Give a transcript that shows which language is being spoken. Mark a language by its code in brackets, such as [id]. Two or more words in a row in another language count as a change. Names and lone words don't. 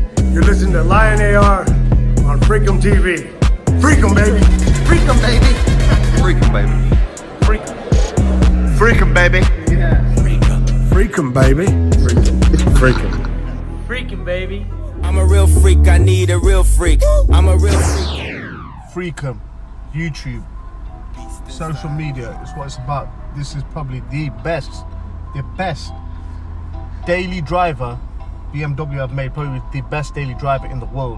[en] You're listening to LIONAR on FREAKEMTV. FREAKEM, baby. FREAKEM, baby. FREAKEM, baby. FREAKEM. FREAKEM, baby. Yeah. FREAKEM, baby. FREAKEM. FREAKEM, baby. I'm a real freak, I need a real freak. I'm a real freak. FREAKEM, YouTube, social media is what it's about. This is probably the best daily driver BMW have made, probably the best daily driver in the world.